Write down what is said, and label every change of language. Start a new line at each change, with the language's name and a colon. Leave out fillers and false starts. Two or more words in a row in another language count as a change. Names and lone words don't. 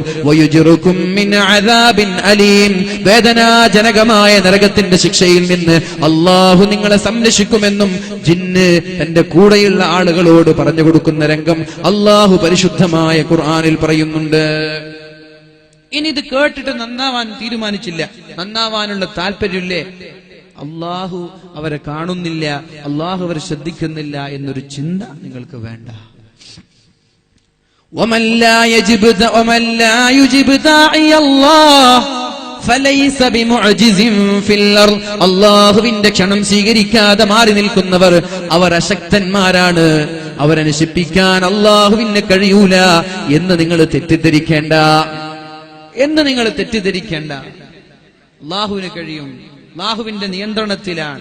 Arabic: ويجركم من عذاب أليم,
Malayalam: വേദനാജനകമായ നരകത്തിന്റെ ശിക്ഷയിൽ നിന്ന് അല്ലാഹു നിങ്ങളെ സംരക്ഷിക്കുമെന്നും ജിന്ന് തന്റെ കൂടെയുള്ള ആളുകളോട് പറഞ്ഞു കൊടുക്കുന്ന രംഗം അല്ലാഹു പരിശുദ്ധമായ ഖുർആനിൽ പറയുന്നുണ്ട്. ഇനി ഇത് കേട്ടിട്ട് നന്നാവാൻ തീരുമാനിച്ചില്ല, നന്നാവാനുള്ള താല്പര്യമില്ലേ? അല്ലാഹു അവരെ കാണുന്നില്ല, അല്ലാഹു അവരെ ശ്രദ്ധിക്കുന്നില്ല എന്നൊരു ചിന്ത നിങ്ങൾക്ക് വേണ്ട.
Arabic: ومن لا يجب داعي الله فليس بمعجز في الارض,
Malayalam: അല്ലാഹുവിന്റെ ക്ഷണം സ്വീകരിക്കാതെ മാറി നിൽക്കുന്നവർ അവർ അശക്തന്മാരാണ്, അവരെ നശിപ്പിക്കാൻ അല്ലാഹുവിന് കഴിയൂല എന്ന് നിങ്ങൾ തെറ്റിദ്ധരിക്കേണ്ട, അല്ലാഹുവിന് കഴിയും, അല്ലാഹുവിന്റെ നിയന്ത്രണത്തിലാണ്.